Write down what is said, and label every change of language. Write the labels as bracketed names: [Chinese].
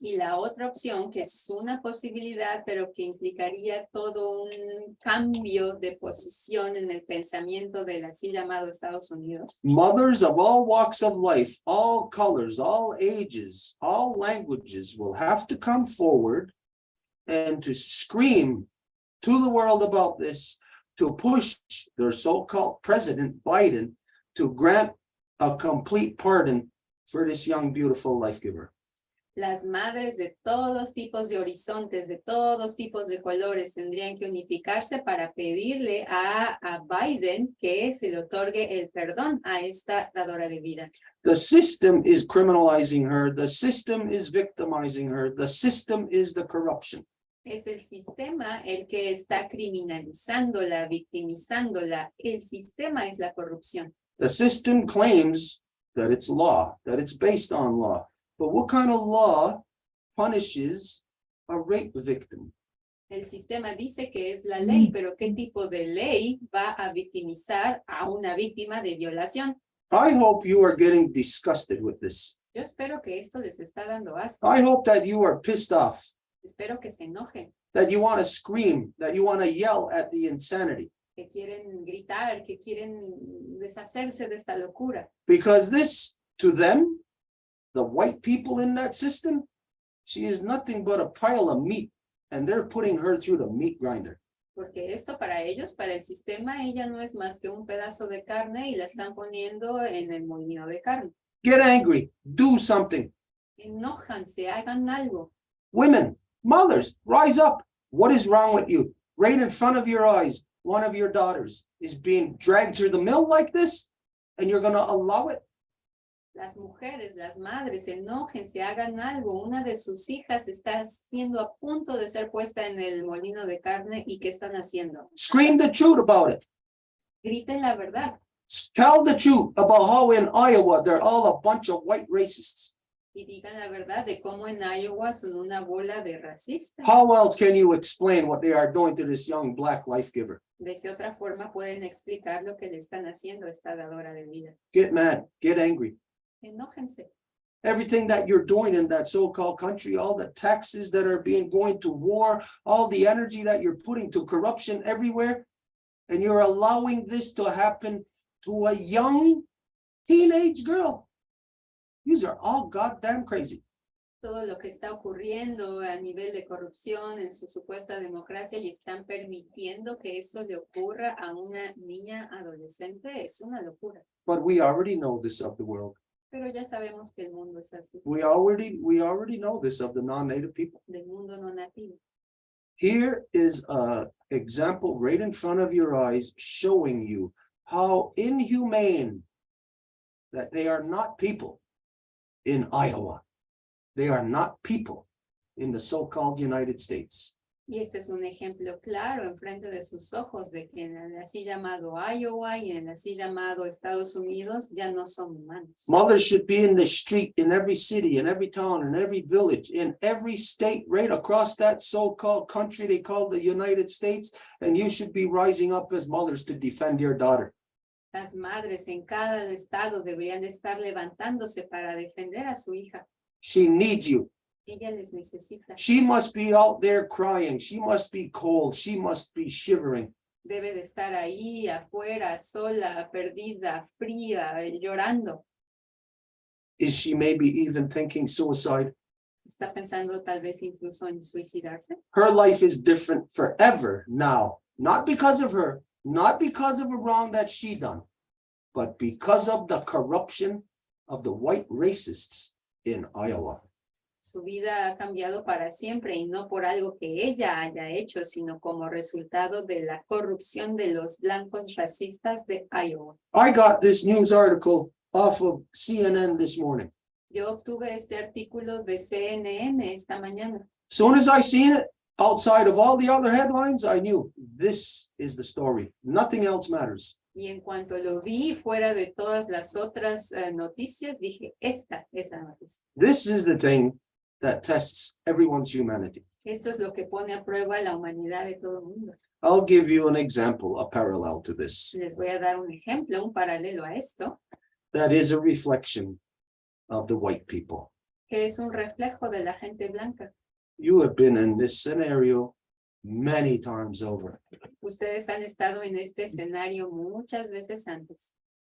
[Spanish] Y la otra opción, que es una posibilidad, pero que implicaría todo un cambio de posición en el pensamiento del así llamado Estados Unidos. [English] Mothers of all walks of life, all colors, all ages, all languages will have to come forward and to scream to the world about this, to push their so-called President Biden to grant a complete pardon for this young, beautiful life giver. [Spanish] Las madres de todos tipos de horizontes, de todos tipos de colores, tendrían que unificarse para pedirle a Biden que se le otorgue el perdón a esta dadora de vida. [English] The system is criminalizing her. The system is victimizing her. The system is the corruption. [Spanish] Es el sistema el que está criminalizándola, victimizándola. El sistema es la corrupción. [English] The system claims that it's law, that it's based on law. But what kind of law punishes a rape victim? [Spanish] El sistema dice que es la ley, pero ¿qué tipo de ley va a victimizar a una víctima de violación? [English] I hope you are getting disgusted with this. [Spanish] Yo espero que esto les está dando asco. [English] I hope that you are pissed off, [Spanish] Espero que se enojen, [English] that you want to scream, that you want to yell at the insanity. [Spanish] que quieren gritar, que quieren deshacerse de esta locura. [English] Because this, to them, the white people in that system, she is nothing but a pile of meat, and they're putting her through the meat grinder. [Spanish] Porque esto para ellos, para el sistema, ella no es más que un pedazo de carne y la están poniendo en el molino de carne. [English] Get angry, do something. [Spanish] Enójanse, hagan algo. [English] Women, mothers, rise up. What is wrong with you? Right in front of your eyes, one of your daughters is being dragged through the mill like this, and you're going to allow it? [Spanish] Las mujeres, las madres, enójense, hagan algo. Una de sus hijas está siendo a punto de ser puesta en el molino de carne. ¿Y qué están haciendo? [English] Scream the truth about it. [Spanish] Griten la verdad [English] Tell the truth about how in Iowa they're all a bunch of white racists. [Spanish] y digan la verdad de cómo en Iowa son una bola de racistas. [English] How else can you explain what they are doing to this young black life giver? [Spanish] ¿De qué otra forma pueden explicar lo que le están haciendo a esta dadora de vida? [English] Get mad, get angry. [Spanish] Enójense. [English] Everything that you're doing in that so-called country, all the taxes that are being going to war, all the energy that you're putting to corruption everywhere, and you're allowing this to happen to a young teenage girl. These are all goddamn crazy. [Spanish] Todo lo que está ocurriendo a nivel de corrupción en su supuesta democracia y están permitiendo que esto le ocurra a una niña adolescente es una locura. [English] But we already know this of the world. [Spanish] Pero ya sabemos que el mundo es así, [English] We already know this of the non-native people. [Spanish] del mundo no nativo. [English] Here is an example right in front of your eyes showing you how inhumane that they are not people in Iowa. They are not people in the so-called United States. [Spanish] Y este es un ejemplo claro enfrente de sus ojos de que en el así llamado Iowa y en el así llamado Estados Unidos ya no son humanos. [English] Mothers should be in the street in every city, in every town, in every village, in every state, right across that so-called country they call the United States, and you should be rising up as mothers to defend your daughter. [Spanish] Las madres en cada estado deberían de estar levantándose para defender a su hija. [English] She needs you. [Spanish] Ella les necesita. [English] She must be out there crying. She must be cold. She must be shivering. [Spanish] Debe de estar ahí afuera, sola, perdida, fría, llorando. [English] Is she maybe even thinking suicide? [Spanish] Está pensando tal vez incluso en suicidarse. [English] Her life is different forever now, not because of her, not because of a wrong that she done, but because of the corruption of the white racists in Iowa. [Spanish] Su vida ha cambiado para siempre y no por algo que ella haya hecho, sino como resultado de la corrupción de los blancos racistas de Iowa. [English] I got this news article off of CNN this morning. [Spanish] Yo obtuve este artículo de CNN esta mañana. [English] Soon as I seen it, outside of all the other headlines, I knew this is the story. Nothing else matters. [Spanish] Y en cuanto lo vi, fuera de todas las otras noticias, dije, esta es la noticia. [English] This is the thing that tests everyone's humanity. [Spanish] Esto es lo que pone a prueba la humanidad de todo el mundo. [English] I'll give you an example, a parallel to this. [Spanish] Les voy a dar un ejemplo, un paralelo a esto, [English] That is a reflection of the white people. [Spanish] que es un reflejo de la gente blanca. [English] You have been in this scenario many times over. [Spanish] Ustedes han estado en este escenario muchas veces antes.